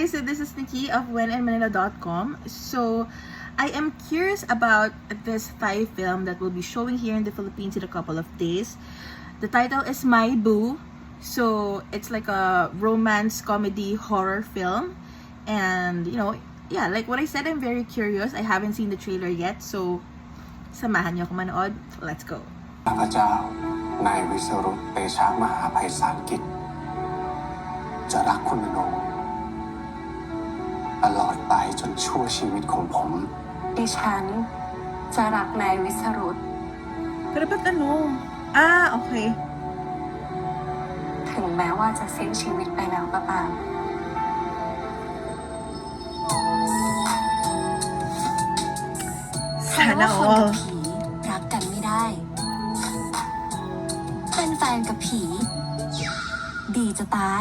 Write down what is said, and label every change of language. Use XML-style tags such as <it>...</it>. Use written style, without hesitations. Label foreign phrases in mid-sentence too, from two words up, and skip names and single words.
<en>so this is Nikki of WhenInManila.com. So, I am curious about this Thai film that will be showing here in the Philippines in a couple of days. The title is My Boo. So, it's like a romance, comedy, horror film. And, you know, yeah, like what I said, I'm very curious. I haven't seen the trailer yet. So,</en> <tl>samahan niyo ako manood.</tl> <en>Let's go.</en> <th>ข้าพเจ้า นายวิสรุต เตชะมหาไพศาลกิจ จะรักคุณอนงตลอดไปจนชั่วชีวิตของผม ดิฉันจะรักนายวิสรุต</th> <tl>Pero ba't ano? Okay.</tl> <th>ถึงแม้ว่าจะสิ้นชีวิตไปแล้วก็ตาม Sana เพราะว่าคน all. กับผีรักกันไม่ได้ เป็นแฟนกับผี ดีจะตาย</th>